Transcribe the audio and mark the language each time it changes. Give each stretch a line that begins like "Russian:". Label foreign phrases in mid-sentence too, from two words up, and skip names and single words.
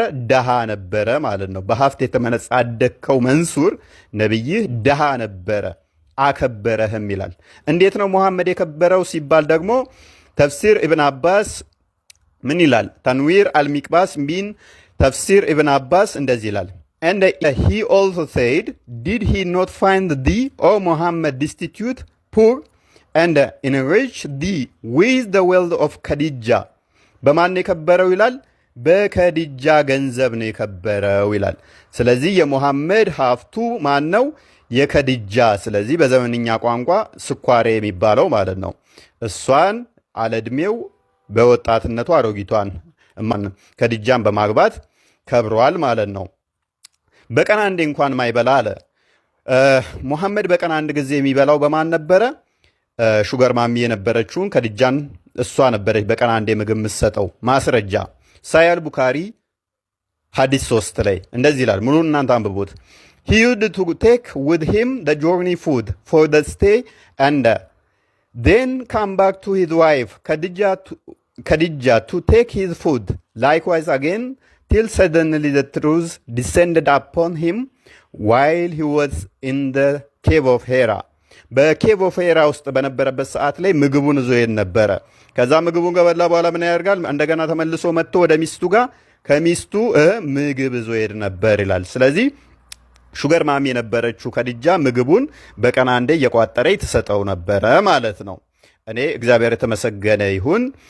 Amharic: ደሃ ነበረ ማለት ነው። በሀብት የተመነጻደከው መንሱር ነብይህ ደሃ ነበረ አከበረህም ይላል። እንዴት ነው ሙሐመድ የከበረው ሲባል ደግሞ ተፍሲር ኢብን አባስ ምን ይላል? ተንዊር አልሚቅባስ ሚን ተፍሲር ኢብን አባስ እንደዚህ ይላል።
English: And he also said, did he not find thee, O Muhammad, destitute, poor, and enrich thee with the wealth of Khadija?
Amharic: በማን የከበረው ይላል? በከዲጃ ገንዘብ ነው የከበረው ይላል። ስለዚህ የሙሐመድ ሀብቱ ማን ነው? የከድጃ ስለዚህ በዘመንኛ ቋንቋ ስኳሬ የሚባለው ማለት ነው። እሷን አለዕድሜው በወጣትነቱ አሮጊቷን ከድጃን በማግባት ከብሯል ማለት ነው። በቀን አንዴ እንኳን ማይበላ አለ ሙሐመድ። በቀን አንድ ጊዜ የሚበላው በማን ነበረ?
English: sugar mommy
Amharic: የነበረችውን ከድጃን እሷ ነበረች በቀን አንዴ ምግብ የምትሰጠው። ማስረጃ ሳያል ቡካሪ ሐዲስ 3 ላይ እንደዚህ ይላል። ሙሉ እናንተ አንብቡት።
English: he used to take with him the journey food for the stay and then come back to his wife Khadijah to take his food likewise again till suddenly the truth descended upon him while he was in the cave of Hera
Amharic: በኬቭ
English: of Hera
Amharic: ውስጥ በነበረበት ሰዓት ላይ ምግቡን ይዞ ይሄድ ነበረ። ከዛ ምግቡን ከበላ በኋላ ምን ያደርጋል? እንደገና ተመልሶ መጥቶ ወደ ሚስቱ ጋር ከሚስቱ ምግብ ይዞ ይሄድ ነበር ይላል። ስለዚህ
English: sugar mommy
Amharic: የነበረችው ከድጃ ምግቡን በቀን አንዴ እየቋጠረ ትሰጠው ነበረ ማለት ነው። እኔ እግዚአብሔር የተመሰገነ ይሁን